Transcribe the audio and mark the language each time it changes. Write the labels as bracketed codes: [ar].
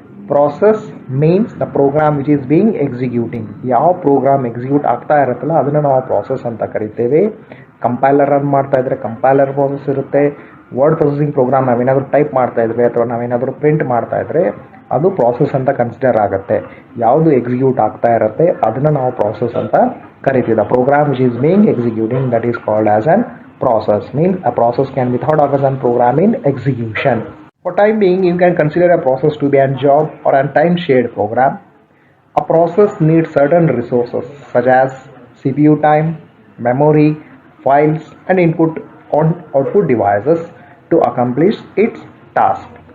[en] Process means the program which is being executing. [kn] ಯಾವ program execute ಆಗ್ತಾ ಇರುತ್ತಲ್ಲ ಅದನ್ನು ನಾವು ಪ್ರಾಸೆಸ್ ಅಂತ ಕರಿತೇವೆ. ಕಂಪೈಲರ್ ರನ್ ಮಾಡ್ತಾ ಇದ್ರೆ ಕಂಪೈಲರ್ ಪ್ರಾಸೆಸ್ ಇರುತ್ತೆ. ವರ್ಡ್ ಪ್ರೊಸೆಸಿಂಗ್ ಪ್ರೋಗ್ರಾಮ್ ನಾವೇನಾದರೂ ಟೈಪ್ ಮಾಡ್ತಾ ಇದ್ವಿ ಅಥವಾ ನಾವೇನಾದರೂ ಪ್ರಿಂಟ್ ಮಾಡ್ತಾ ಇದ್ರೆ ಅದು ಪ್ರಾಸೆಸ್ ಅಂತ ಕನ್ಸಿಡರ್ ಆಗುತ್ತೆ. ಯಾವುದು ಎಕ್ಸಿಕ್ಯೂಟ್ ಆಗ್ತಾ ಇರುತ್ತೆ ಅದನ್ನು ನಾವು ಪ್ರಾಸೆಸ್ ಅಂತ ಕರಿತೀವಿ. [en] The program which is being executing, that is called as an process. Means a process can be thought of as a program in execution. For time being, you can consider a process to be a job or a time shared program. A process needs certain resources such as CPU time, memory, files and output devices to accomplish its task.